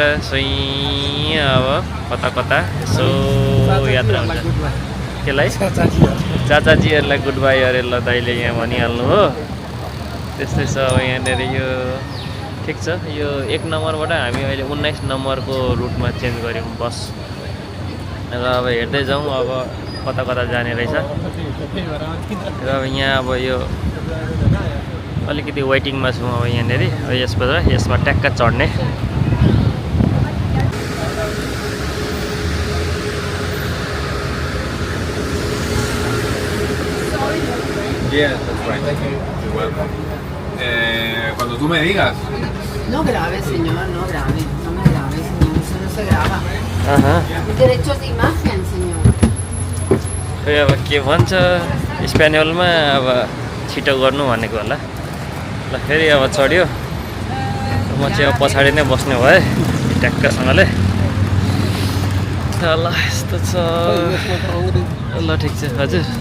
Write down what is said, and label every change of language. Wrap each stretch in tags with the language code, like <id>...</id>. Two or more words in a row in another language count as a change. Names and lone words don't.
<ne>सोही अब कता कता यसो यात्रा हुन्छ त्यसलाई चाचाजीहरूलाई</ne> <en>good bye</en> <ne>अरे ल दाइले यहाँ भनिहाल्नु हो त्यस्तै छ अब यहाँनिर यो ठिक छ यो 1 नम्बरबाट हामी अहिले 19 नम्बरको रुटमा चेन्ज गऱ्यौँ बस र अब हेर्दै जाउँ अब कता कता जाने रहेछ र अब यहाँ अब यो अलिकति वेटिङमा छौँ अब यहाँनिर यसमा ट्याक्क चढ्ने</ne> <en>Yeah, that's right. Thank you. You're welcome.</en> <es>Cuando tú me digas. No grave, señor, no grave. No me grave, señor. Eso no se graba. Derechos de imagen, señor.</es> <ne>खै अब के भन्छ स्पेनियलमा अब छिटो गर्नु भनेको होला ल फेरि अब चढ्यो म चाहिँ अब पछाडि नै बस्ने भएँ ट्याक्कसँगले ल यस्तो छ ल ठिक छ हजुर</ne>